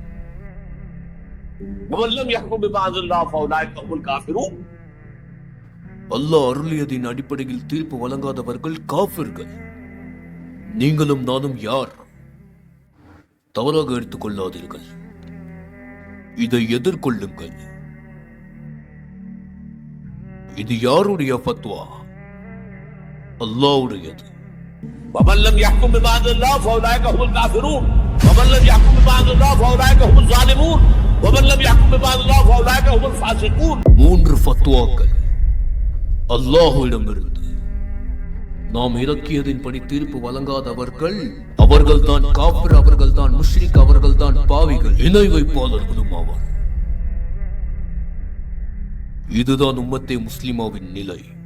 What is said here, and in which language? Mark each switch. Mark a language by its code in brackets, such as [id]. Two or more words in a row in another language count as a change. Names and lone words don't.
[ta] அல்லாஹ் அருளியதின் அடிப்படையில் தீர்ப்பு வழங்காதவர்கள் காஃபிர்கள். நீங்களும் நானும் யார்? தவறாக எடுத்துக் கொள்ளாதீர்கள். இதை எதிர்கொள்ளுங்கள். இது யாருடைய ஃபத்வா? அல்லாஹ்வுடையது. [ar] ومن لم يحكم بما انزل الله فاولئك هم الكافرون ومن لم يحكم بما انزل الله فاولئك هم الظالمون ومن لم يحكم بما انزل الله فاولئك هم الفاسقون. [ta] 3 ஃபத்வாக்கள் அல்லாஹ்விடமிருந்து. நாம் இறக்கியதின்படி தீர்ப்பு வழங்காதவர்கள் அவர்கள்தான் காஃபிர், அவர்கள்தான் முஷ்ரிக், அவர்கள்தான் பாவிகள், இணை வைப்பாளர்களும் ஆவார். இதுதான் உம்மத்தே முஸ்லிமாவின் நிலை.